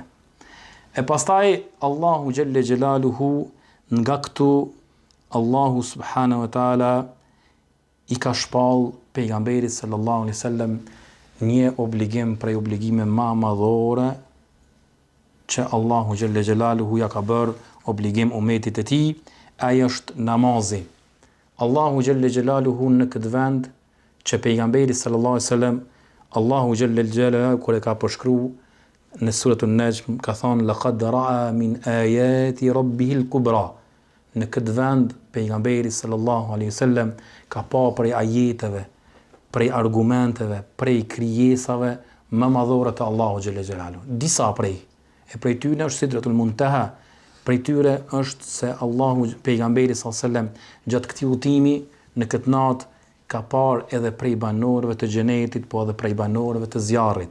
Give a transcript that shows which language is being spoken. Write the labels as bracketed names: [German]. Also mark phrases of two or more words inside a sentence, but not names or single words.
[Albanian] E pastaj Allahu [Arabic] جل جلاله [Albanian] nga këtu Allahu [Arabic] سبحانه وتعالى [Albanian] i ka shpall pejgamberit [Arabic] صلى الله عليه وسلم [Albanian] një obligim prej obligime më madhore që Allahu [Arabic] جل جلاله [Albanian] ja ka bërë obligim ummetit të tij, ai është namazi. Allahu [Arabic] جل جلاله [Albanian] në këtë vend që pejgamberi [Arabic] صلى الله عليه وسلم, [Albanian] Allahu [Arabic] جل جلاله [Albanian] kur e ka përshkruar në suratul Najm ka thonë [Arabic] لقد رأى من آيات ربه الكبرى. [Albanian] Në këtë vend pejgamberi [Arabic] صلى الله عليه وسلم [Albanian] ka pa prej ajeteve, prej argumenteve, prej krijesave më madhore të Allahu [Arabic] جل جلاله. [Albanian] Disa prej tyre është Sidratul Muntaha, prej tyre është se Allahu pejgamberi [Arabic] صلى الله عليه وسلم [Albanian] gjatë këtij udhimi në këtë natë ka parë edhe prej banorëve të xhenetit, po edhe prej banorëve të zjarrit.